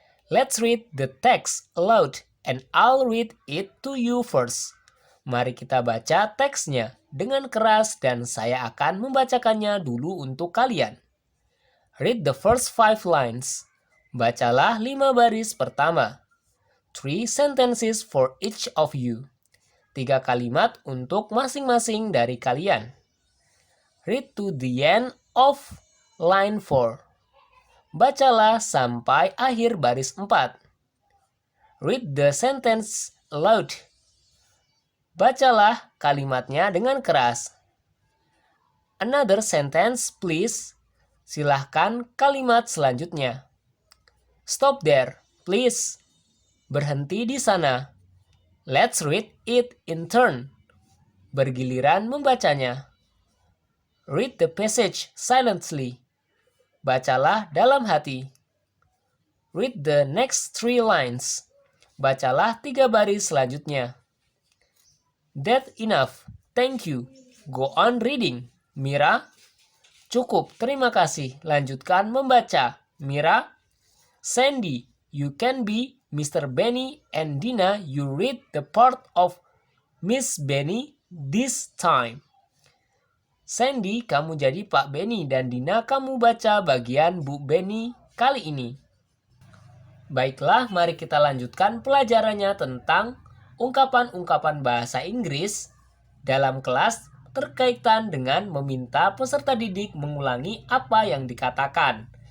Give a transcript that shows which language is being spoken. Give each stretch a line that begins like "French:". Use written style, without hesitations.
English: Let's read the text aloud and I'll read it to you first.
Indonesian: Mari kita baca teksnya dengan keras dan saya akan membacakannya dulu untuk kalian.
English: Read the first 5 lines.
Indonesian: Bacalah 5 baris pertama.
English: 3 sentences for each of you.
Indonesian: 3 kalimat untuk masing-masing dari kalian.
English: Read to the end of line 4.
Indonesian: Bacalah sampai akhir baris 4.
English: Read the sentence aloud.
Indonesian: Bacalah kalimatnya dengan keras.
English: Another sentence, please.
Indonesian: Silahkan kalimat selanjutnya.
English: Stop there, please.
Indonesian: Berhenti di sana.
English: Let's read it in turn.
Indonesian: Bergiliran membacanya.
English: Read the passage silently.
Indonesian: Bacalah dalam hati.
English: Read the next 3 lines.
Indonesian: Bacalah 3 baris selanjutnya.
English: That's enough. Thank you. Go on reading. Mira.
Indonesian: Cukup, terima kasih. Lanjutkan membaca. Mira.
English: Sandy, you can be Mr. Benny, and Dina, you read the part of Miss Benny this time.
Indonesian: Sandy, kamu jadi Pak Benny, dan Dina, kamu baca bagian Bu Benny kali ini. Baiklah, mari kita lanjutkan pelajarannya tentang ungkapan-ungkapan bahasa Inggris dalam kelas terkaitan dengan meminta peserta didik mengulangi apa yang dikatakan.